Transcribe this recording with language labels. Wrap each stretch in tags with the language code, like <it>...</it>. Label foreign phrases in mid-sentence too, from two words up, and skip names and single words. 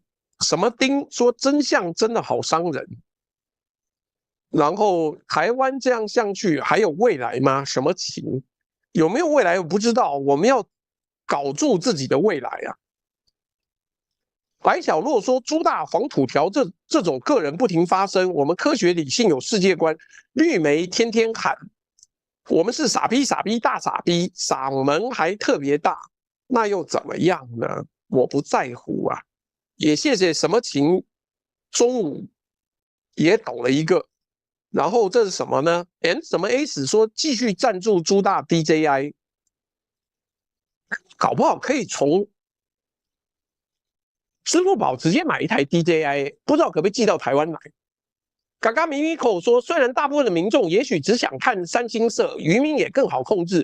<zh>什麼丁說真相真的好傷人，然後台灣這樣下去還有未來嗎？什麼情？有沒有未來我不知道，我們要搞住自己的未來啊。白小洛說朱大黃土條這種個人不停發聲，我們科學理性有世界觀，綠媒天天喊。我們是傻逼傻逼大傻逼，嗓門還特別大，那又怎麼樣呢？我不在乎啊。也謝謝什麼情中午也抖了一個，然後這是什麼呢 ？M 什麼 S 說繼續贊助朱大 DJI， 搞不好可以從支付寶直接買一台 DJI， 不知道可不可以寄到台灣來。嘎嘎咪咪口說，雖然大部分的民眾也許只想看三星色，漁民也更好控制。</zh>